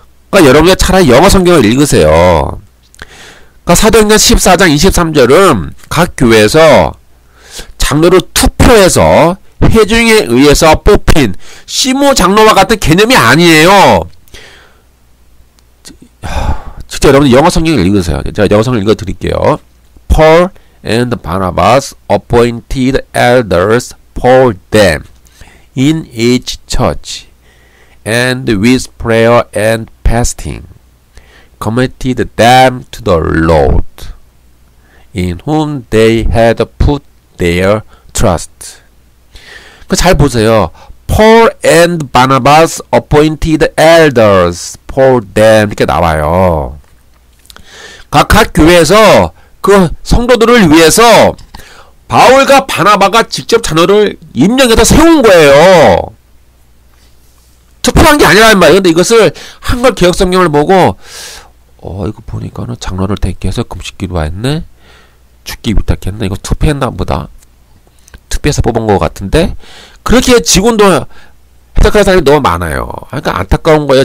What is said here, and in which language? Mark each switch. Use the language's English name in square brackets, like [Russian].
[Korean] 그러니까 여러분이 차라리 영어 성경을 읽으세요. 그러니까 사도행전 14장 23절은 각 교회에서 장로를 투표해서 회중에 의해서 뽑힌 시무 장로와 같은 개념이 아니에요. 직접 여러분 영어 성경을 읽으세요. 제가 영어 성경을 읽어드릴게요. [English] Paul and Barnabas appointed elders for them in each church, and with prayer and fasting committed them to the Lord, in whom they had put their trust. [Korean] 잘 보세요. [English] Paul and Barnabas appointed elders for them, [Korean] 이렇게 나와요. 각 교회에서 그 성도들을 위해서 바울과 바나바가 직접 장로를 임명해서 세운 거예요. 투표한 게 아니라는 말이에요. 근데 이것을 한글 개역 성경을 보고 이거 보니까는 장로를 택해서 금식 기도했네, 죽기 위탁했네, 이거 투표했나 보다, 투표해서 뽑은 것 같은데, 그렇게 지금도 해석하는 사람이 너무 많아요. 그러니까 안타까운 거예요.